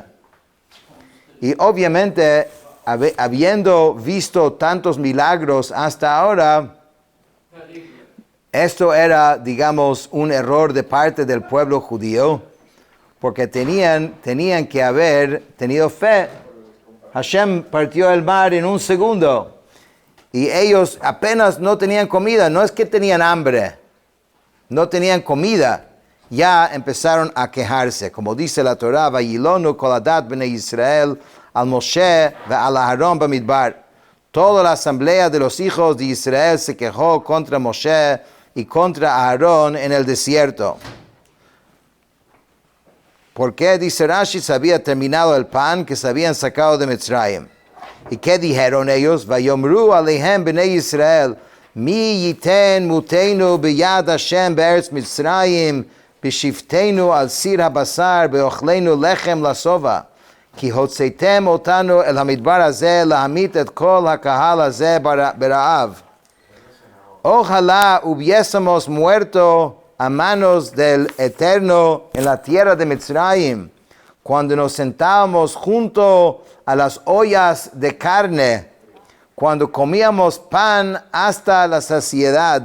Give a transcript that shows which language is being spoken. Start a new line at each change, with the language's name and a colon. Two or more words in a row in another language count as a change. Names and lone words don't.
Spanish: Y obviamente, habiendo visto tantos milagros hasta ahora, esto era, digamos, un error de parte del pueblo judío, porque tenían que haber tenido fe. Hashem partió el mar en un segundo, y ellos apenas no tenían comida, no es que tenían hambre, no tenían comida. Ya empezaron a quejarse, como dice la Torah,
Hebrew: וילונו כל עדת בני ישראל על משה ועל אהרן במדבר.
Spanish: Toda la asamblea de los hijos de Israel se quejó contra Moshe y contra Aarón en el desierto. Porque, dice Rashi, se había terminado el pan que se habían sacado de Mitzrayim. ¿Y qué dijeron ellos?
Hebrew: ויאמרו אליהם בני ישראל, מי יתן מותנו ביד השם בארץ מצרים, בשבתנו על סיר הבשר, באכלנו לחם לשבע. כי הוצאתם אותנו אל המדבר הזה להמית את כל הקהל הזה ברעב.
Spanish: Ojalá hubiésemos muerto a manos del Eterno en la tierra de Mitzrayim, cuando nos sentábamos junto a las ollas de carne, cuando comíamos pan hasta la saciedad.